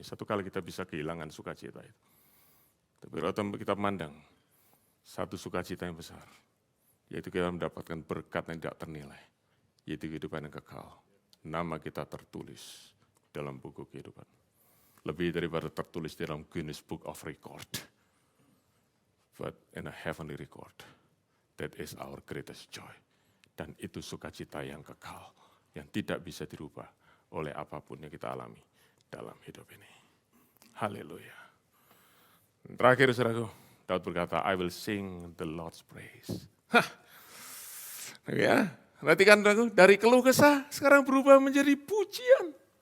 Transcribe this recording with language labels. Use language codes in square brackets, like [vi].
[id] Satu kali kita bisa kehilangan sukacita itu. Tapi kalau kita memandang satu sukacita yang besar, yaitu kita mendapatkan berkat yang tidak ternilai, yaitu kehidupan yang kekal. Nama kita tertulis dalam buku kehidupan. Lebih daripada tertulis dalam Guinness Book of Record. [en] But in a heavenly record, that is our greatest joy. [id] Dan itu sukacita yang kekal, yang tidak bisa dirubah oleh apapun yang kita alami dalam hidup ini. Haleluya. Terakhir, saudaraku, Daud berkata, [en] I will sing the Lord's praise. [id] Ya, perhatikan, saudaraku, dari keluh kesah sekarang berubah menjadi pujian.